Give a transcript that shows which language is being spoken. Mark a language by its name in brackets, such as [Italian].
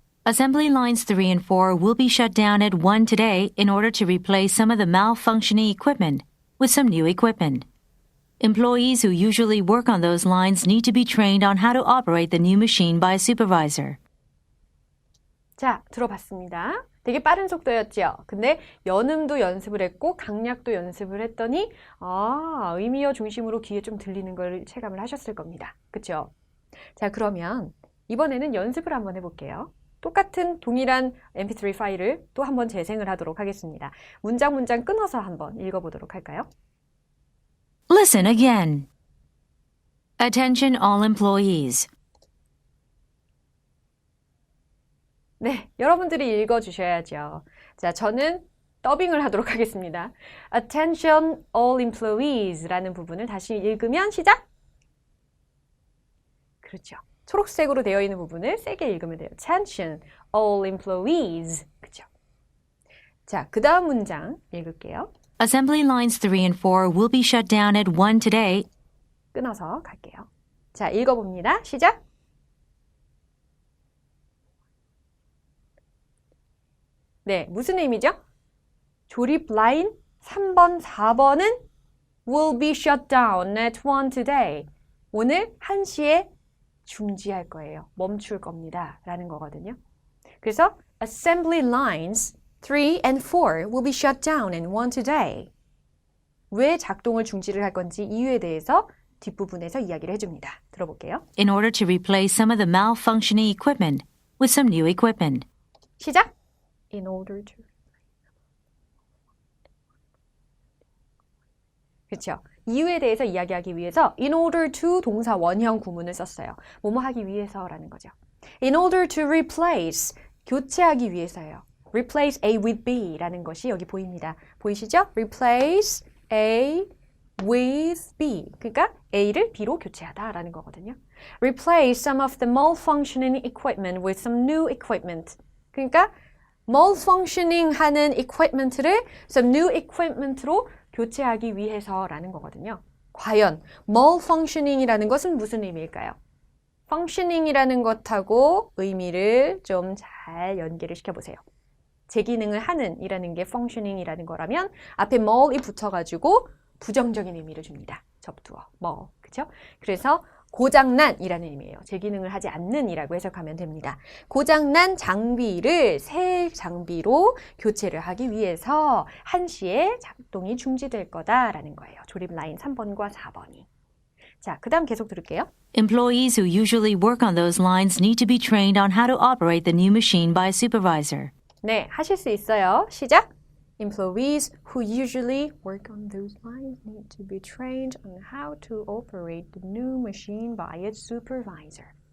[English] Assembly lines 3 and 4 will be shut down at 1 today in order to replace some of the malfunctioning equipment with some new equipment. Employees who usually work on those lines need to be trained on how to operate the new machine by a supervisor. [Korean] 자, 들어봤습니다. 되게 빠른 속도였죠. 근데 연음도 연습을 했고 강약도 연습을 했더니 의미어 중심으로 귀에 좀 들리는 걸 체감을 하셨을 겁니다. 그렇죠? 자, 그러면 이번에는 연습을 한번 해볼게요. 똑같은 동일한 mp3 파일을 또 한번 재생을 하도록 하겠습니다. 문장 끊어서 한번 읽어보도록 할까요? [English] Listen again. Attention all employees. [Korean] 네, 여러분들이 읽어주셔야죠. 자, 저는 더빙을 하도록 하겠습니다. [English] Attention all employees [Korean] 라는 부분을 다시 읽으면 시작! 그렇죠. 초록색으로 되어 있는 부분을 세게 읽으면 돼요. [English] Attention all employees. [Korean] 그렇죠. 자, 그 다음 문장 읽을게요. [English] Assembly lines 3 and 4 will be shut down at 1 today. [Korean] 끊어서 갈게요. 자, 읽어봅니다. 시작! 네, 무슨 의미죠? 조립 라인 3번, 4번은 [English] will be shut down at 1 today. [Korean] 오늘 1시에 중지할 거예요. 멈출 겁니다. 라는 거거든요. 그래서 [English] assembly lines 3 and 4 will be shut down at 1 today. [Korean] 왜 작동을 중지를 할 건지 이유에 대해서 뒷부분에서 이야기를 해줍니다. 들어볼게요. [English] In order to replace some of the malfunctioning equipment with some new equipment. [Korean] 시작! [English] In order to. [Korean] 그렇죠. 이유에 대해서 이야기하기 위해서 [English] in order to [Korean] 동사 원형 구문을 썼어요. 뭐뭐 하기 위해서라는 거죠. [English] In order to replace, [Korean] 교체하기 위해서예요. [English] Replace A with B [Korean] 라는 것이 여기 보입니다. 보이시죠? [English] Replace A with B. [Korean] 그러니까 A를 B로 교체하다라는 거거든요. [English] Replace some of the malfunctioning equipment with some new equipment. [Korean] 그러니까 malfunctioning 하는 equipment를 [English] some new equipment [Korean] 로 교체하기 위해서라는 거거든요. 과연 malfunctioning이라는 것은 무슨 의미일까요? functioning이라는 것하고 의미를 좀 잘 연계를 시켜보세요. 제 기능을 하는 이라는 게 functioning이라는 거라면 앞에 mal이 붙어가지고 부정적인 의미를 줍니다. 접두어, mal. 그렇죠? 그래서 고장난이라는 의미예요. 제 기능을 하지 않는이라고 해석하면 됩니다. 고장난 장비를 새 장비로 교체를 하기 위해서 1시에 작동이 중지될 거다라는 거예요. 조립 라인 3번과 4번이. 자, 그 다음 계속 들을게요. [English] Employees who usually work on those lines need to be trained on how to operate the new machine by a supervisor. [Korean] 네, 하실 수 있어요. 시작! [English] Employees who usually work on those lines need to be trained on how to operate the new machine by its supervisor.